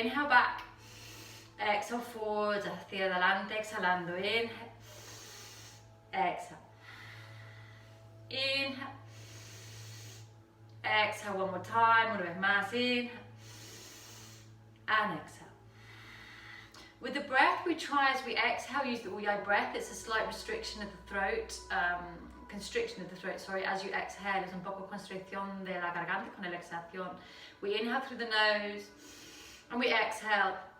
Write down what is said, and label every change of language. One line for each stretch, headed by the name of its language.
English: Inhale back. Exhale forwards,
Spanish: hacia adelante. Exhalando.
English: Inhale. Exhale. Inhale. Exhale one more time,
Spanish: una vez más,
English: inhale and exhale. With the breath, we try as we exhale, use the Uyai breath. It's a slight restriction of the throat, constriction of the throat, sorry.
Spanish: As you exhale, es un poco constricción de la garganta con la exhalación.
English: We inhale through the nose, and we exhale.